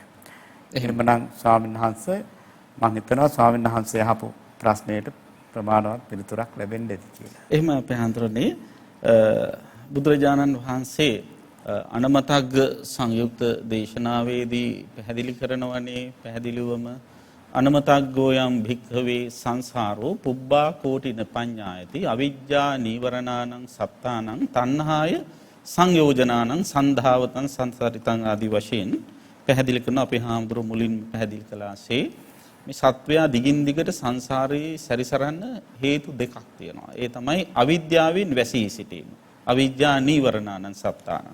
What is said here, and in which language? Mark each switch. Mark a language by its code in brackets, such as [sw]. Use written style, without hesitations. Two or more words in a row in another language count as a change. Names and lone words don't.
[si] එහෙමනම් ස්වාමීන් වහන්සේ මම හිතනවා ස්වාමීන් වහන්සේ අහපු ප්‍රශ්නයට ප්‍රමාණවත් පිළිතුරක් ලැබෙන්න ඇති කියලා. එහෙම අපේ හඳුරන්නේ බුදුරජාණන් වහන්සේ අනමතග්ග සංයුක්ත දේශනාවේදී පැහැදිලි කරනවනේ පැහැදිලිවම [pi] අනමතග්ගෝ යම් භික්ඛවේ සංසාරෝ පුබ්බා කෝටින පඤ්ඤායති අවිජ්ජා නීවරණානං සත්තානං තණ්හාය සංයෝජනානං සන්ධාවතං සංසාරිතං [si] ආදී වශයෙන් පැහැදිලි කරන අපේ හාමුදුරු මුලින් පැහැදිලි කළාසේ මේ සත්වයා දිගින් දිගට සංසාරේ සැරිසරන්න හේතු දෙකක් තියෙනවා. ඒ තමයි අවිද්‍යාවෙන් වැසී සිටීම. [pi] අවිජ්ජා නීවරණානං සත්තානං.